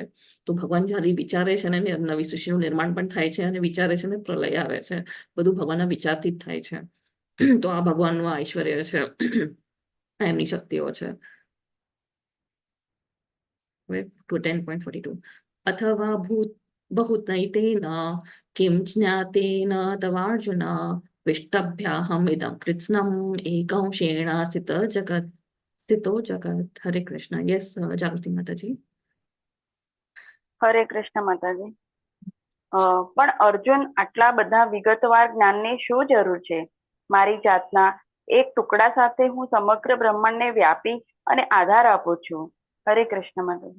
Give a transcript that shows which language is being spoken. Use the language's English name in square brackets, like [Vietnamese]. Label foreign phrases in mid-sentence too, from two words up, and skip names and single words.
[Gujarati] તો ભગવાન જ્યારે વિચારે છે ને નવી સૃષ્ટિનું નિર્માણ પણ થાય છે, અને વિચારે છે ને પ્રલય આવે છે, બધું ભગવાનના વિચારથી જ થાય છે. તો આ ભગવાનનું આ ઐશ્વર્ય છે, આ એમની શક્તિઓ છે. [Sanskrit] 10.42 અથવા बहुतैतेन किं ज्ञातेन तवार्जुन विष्टभ्याहम् इदं कृत्स्नम् एकंशेण स्थितो जगत्. [Gujarati] हरे कृष्ण. यस जागृति माताजी. હરે કૃષ્ણ માતાજી. પણ અર્જુન આટલા બધા વિગતવાર જ્ઞાનની શું જરૂર છે? મારી જાતના એક ટુકડા સાથે હું સમગ્ર બ્રહ્માંડને વ્યાપી અને આધાર આપું છું. હરે કૃષ્ણ માતાજી.